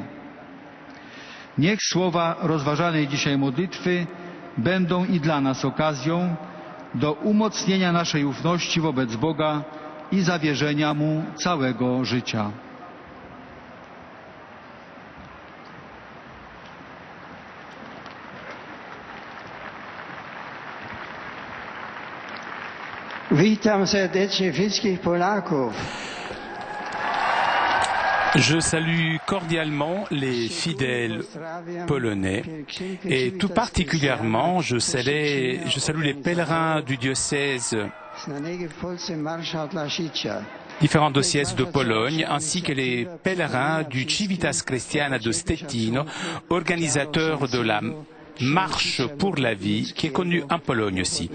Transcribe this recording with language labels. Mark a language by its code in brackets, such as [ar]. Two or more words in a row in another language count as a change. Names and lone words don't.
[pl] Niech słowa rozważanej dzisiaj modlitwy będą i dla nas okazją do umocnienia naszej ufności wobec Boga i zawierzenia Mu całego życia. Witam serdecznie wszystkich Polaków. [fr] Je salue cordialement les fidèles polonais et tout particulièrement je salue les pèlerins du diocèse, différents diocèses de Pologne, ainsi que les pèlerins du Civitas Christiana de Stettin, organisateurs de la Marche pour la vie, qui est connue en Pologne aussi.